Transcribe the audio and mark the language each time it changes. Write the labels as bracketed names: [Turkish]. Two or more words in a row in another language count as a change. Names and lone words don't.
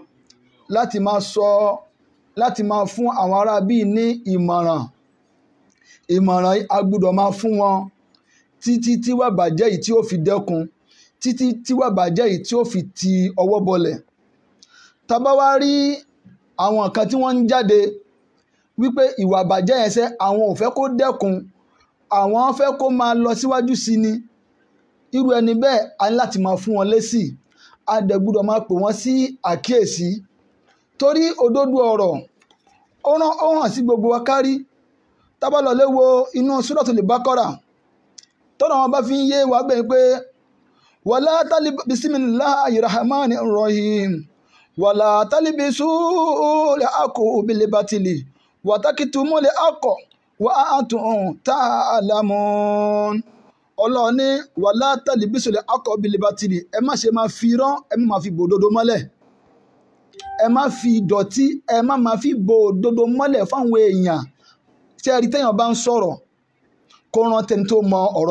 [Yoruba] láti máa fún àwọn ará bíi ní ìmọ̀ràn a gbúdọ̀ máa fún wọn títí tí wà bàjẹ́ yìí tí ó fi dẹ́kun títí tí wà bàjẹ́ yìí tí ó fi ti ọwọ́ bọlẹ̀ tá bá wá rí àwọn kan tí wọ́n ń jáde wípé ìwà bàjẹ́ yẹn ṣe àwọn ò fẹ́ kó dẹ́kun àwọn fẹ́ kó máa lọ síwájú sí ni irú ẹni bẹ́ẹ̀ a ní láti máa fún wọn lésì a dẹ̀ gbúdọ̀ máa pè wọ́n sí àkíyèsí torí òdodo ọ̀rọ̀ ó hàn sí gbogbo wa kárí tá bá lọ léwo inú Suratul Baqara tọ́nà wọn bá fi ń yé wa bẹ́ẹ̀ pé [Arabic] ولا بسم الله الرحمن الرحيم ولا تلبسوا الحق بالباطل وتكتموا الحق وأنتم تعلمون [Yoruba] Ọlọ́run ní [Arabic] ولا تلبسوا الحق بال [Yoruba] batili ẹ má ṣe máa fi irọ́ ẹ má máa fi bo òdodo mọ́lẹ̀ ẹ má fi ìdọ̀tí ẹ má máa fi bo òdodo mọ́lẹ̀ fáwọn èèyàn tí ẹ rí téèyàn bá ń sọ̀rọ̀ kó rántí ẹni tó mọ ọ̀rọ̀